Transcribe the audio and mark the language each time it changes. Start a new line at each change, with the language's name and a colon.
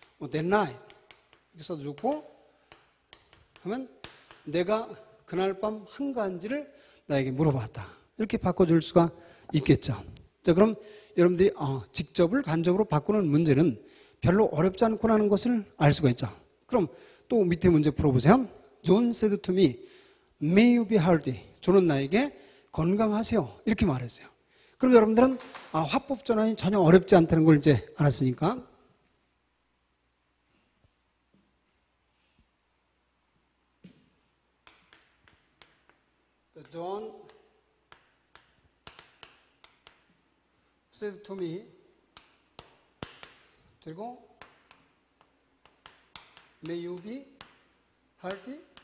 Korean: that night 이렇게 써도 좋고 하면 내가 그날 밤 한가한지를 나에게 물어봤다. 이렇게 바꿔줄 수가 있겠죠. 자, 그럼 여러분들이 직접을 간접으로 바꾸는 문제는 별로 어렵지 않구나는 것을 알 수가 있죠. 그럼 또 밑에 문제 풀어보세요.
English: John said to me, may you be healthy.
Korean: 존은 나에게 건강하세요. 이렇게 말했어요. 그럼 여러분들은 화법 전환이 전혀 어렵지 않다는 걸 이제 알았으니까
English: John said to me
Korean: 그리고
English: may you be healthy.